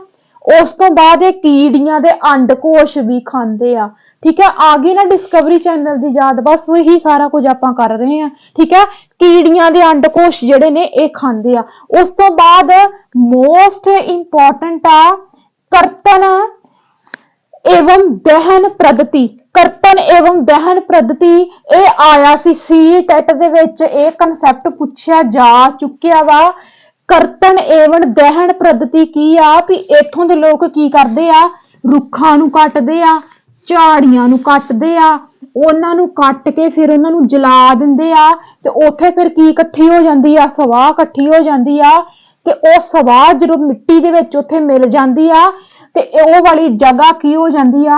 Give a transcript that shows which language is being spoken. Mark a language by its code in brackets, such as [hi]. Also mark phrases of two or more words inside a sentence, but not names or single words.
[pa] ਉਸ ਤੋਂ ਬਾਅਦ ਇਹ ਕੀੜੀਆਂ ਦੇ ਅੰਡਕੋਸ਼ ਵੀ ਖਾਂਦੇ ਆ। ਠੀਕ ਹੈ, ਆ ਗਈ ਨਾ ਡਿਸਕਵਰੀ ਚੈਨਲ ਦੀ ਯਾਦ, ਬਸ ਉਹੀ ਸਾਰਾ ਕੁਝ ਆਪਾਂ ਕਰ ਰਹੇ ਹਾਂ। ਠੀਕ ਹੈ, ਕੀੜੀਆਂ ਦੇ ਅੰਡਕੋਸ਼ ਜਿਹੜੇ ਨੇ ਇਹ ਖਾਂਦੇ ਆ। ਉਸ ਤੋਂ ਬਾਅਦ [en] most important [pa] ਆ [hi] करतन एवं दहन पद्धति। करतन एवं दहन पद्धति [pa] ਇਹ ਆਇਆ ਸੀ ਸੀਟੈਟ ਦੇ ਵਿੱਚ, ਇਹ ਕਨਸੈਪਟ ਪੁੱਛਿਆ ਜਾ ਚੁੱਕਿਆ ਵਾ। [hi] करतन एवं दहन पद्धति [pa] ਕੀ ਆ ਵੀ ਇੱਥੋਂ ਦੇ ਲੋਕ ਕੀ ਕਰਦੇ ਆ? ਰੁੱਖਾਂ ਨੂੰ ਕੱਟਦੇ ਆ, ਝਾੜੀਆਂ ਨੂੰ ਕੱਟਦੇ ਆ, ਉਹਨਾਂ ਨੂੰ ਕੱਟ ਕੇ ਫਿਰ ਉਹਨਾਂ ਨੂੰ ਜਲਾ ਦਿੰਦੇ ਆ ਤੇ ਉੱਥੇ ਫਿਰ ਕੀ ਇਕੱਠੀ ਹੋ ਜਾਂਦੀ ਆ? ਸਵਾਹ ਇਕੱਠੀ ਹੋ ਜਾਂਦੀ ਆ ਤੇ ਉਹ ਸਵਾਹ ਜਦੋਂ ਮਿੱਟੀ ਦੇ ਵਿੱਚ ਉੱਥੇ ਮਿਲ ਜਾਂਦੀ ਆ ਤੇ ਉਹ ਵਾਲੀ ਜਗ੍ਹਾ ਕੀ ਹੋ ਜਾਂਦੀ ਆ?